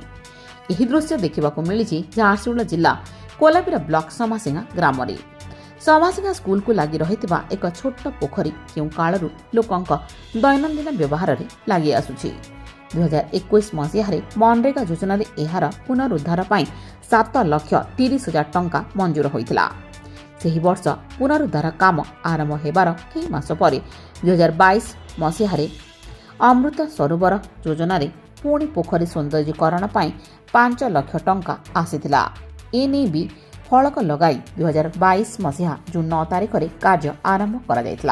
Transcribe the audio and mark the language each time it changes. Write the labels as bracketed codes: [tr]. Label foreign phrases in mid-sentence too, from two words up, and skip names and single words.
[or] ଏହି ଦୃଶ୍ୟ ଦେଖିବାକୁ ମିଳିଛି ଝାରସୁଗୁଡ଼ା ଜିଲ୍ଲା କୋଲାବିରା ବ୍ଲକ ସମାସିଙ୍ଗା ଗ୍ରାମ ରେ। ସମାସିଙ୍ଗା ସ୍କୁଲ କୁ ଲାଗି ରହିଥିବା ଏକ ଛୋଟ ପୋଖରୀ କେଉଁ କାଳରୁ ଲୋକଙ୍କ ଦୈନନ୍ଦିନ ବ୍ୟବହାର ରେ ଲାଗି ଆସୁଛି। 2021 ମସିହା ରେ ମନରେଗା ଯୋଜନା ରେ ଏହାର ପୁନରୁଦ୍ଧାର ପାଇଁ 7,30,000 ଟଙ୍କା ମଞ୍ଜୁର ହୋଇଥିଲା। ସେହି ବର୍ଷ ପୁନରୁଦ୍ଧାର କାମ ଆରମ୍ଭ ହେବାର କେଇ ମାସ ପରେ 2022 ମସିହାରେ ଅମୃତ ସରୋବର ଯୋଜନାରେ ପୁଣି ପୋଖରୀ ସୌନ୍ଦର୍ଯ୍ୟକରଣ ପାଇଁ 5 ଲକ୍ଷ ଟଙ୍କା ଆସିଥିଲା। ଏନେଇ ବି ଫଳକ ଲଗାଇ 2022 ମସିହା ଜୁନ୍ 9 ତାରିଖରେ କାର୍ଯ୍ୟ ଆରମ୍ଭ କରାଯାଇଥିଲା।